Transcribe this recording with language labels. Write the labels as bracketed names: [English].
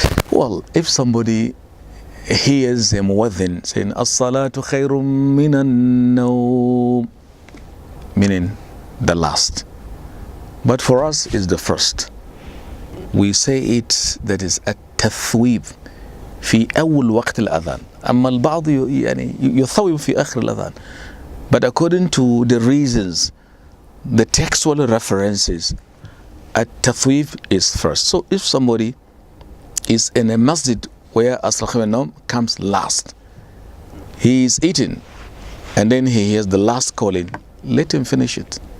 [English] Well, if somebody hears a muwadhin saying, As-salatu khayrun minan nawm, meaning the last. But for us, it's the first. [Arabic] We say it, that is التثويب في أول وقت الأذان. أما البعض يعني يثوب في آخر الأذان. [English] But according to the reasons, the textual references, التثويب is first. So if somebody is in a masjid where as-salamu comes last, he is eating and then he hears the last calling, let him finish it.